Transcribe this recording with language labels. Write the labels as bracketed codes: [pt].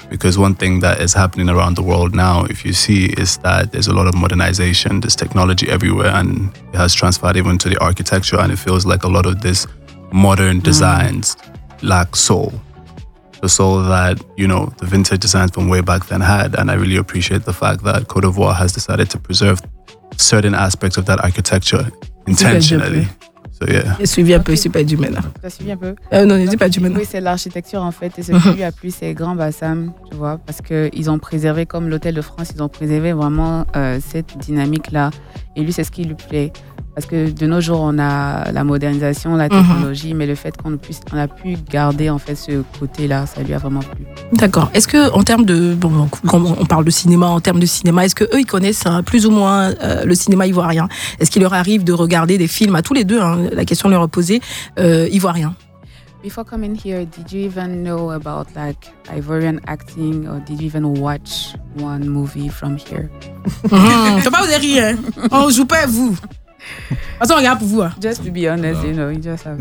[en] Because one thing that is happening around the world now, if you see, is that there's a lot of modernization, there's technology everywhere, and it has transferred even to the architecture, and it feels like a lot of this modern designs lack soul. the soul that, you know, the vintage designs from way back then had. And I really appreciate the fact that Côte d'Ivoire has decided to preserve certain aspects of that architecture intentionally. So, yeah. [fr] J'ai suivi un peu, je ne suis pas du même. Tu as suivi un peu? Non, je ne suis pas du même. Oui, c'est l'architecture, en fait. Et ce qui lui a plu, c'est Grand Bassam, tu vois, parce qu'ils ont préservé, comme l'Hôtel de France, ils ont préservé vraiment cette dynamique-là. Et lui, c'est ce qui lui plaît. Parce que de nos jours, on a la modernisation, la technologie, mais le fait qu'on puisse, on a pu garder en fait ce côté-là, ça lui a vraiment plu. D'accord. Est-ce que, en termes de, quand on parle de cinéma, est-ce que eux, ils connaissent plus ou moins le cinéma ivoirien? Est-ce qu'il leur arrive de regarder des films à tous les deux, hein, la question leur est posée, ivoirien? [en] Before coming here, did you even know about like Ivorian acting, or did you even watch one movie from here? [fr] Faut pas vous rire. On joue pas à vous. Attends, regarde pour vous. [en] Just to be honest, you know, you just have.